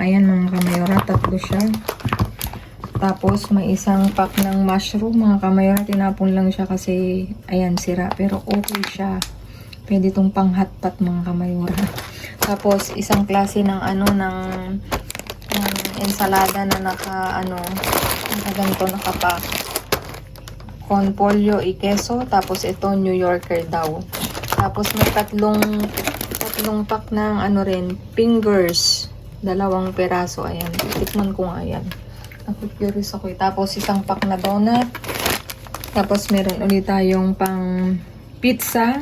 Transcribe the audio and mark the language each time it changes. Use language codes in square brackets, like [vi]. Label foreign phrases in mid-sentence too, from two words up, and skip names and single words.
[tl] Ayan mga kamayora, tatlo siya. Tapos may isang pack ng mushroom mga kamayora. Tinapon lang siya kasi ayan, sira. Pero okay siya. Pwede itong pang hotpot mga kamayora. Tapos isang klase ng ensalada na nakapack. [es] Con pollo y queso. [tl] Tapos ito New Yorker daw. Tapos may tatlong pack ng fingers. 2 peraso. Ayan. Tikman ko nga yan. Curious ako. Tapos isang pack na donut. Tapos meron ulit tayong pang pizza.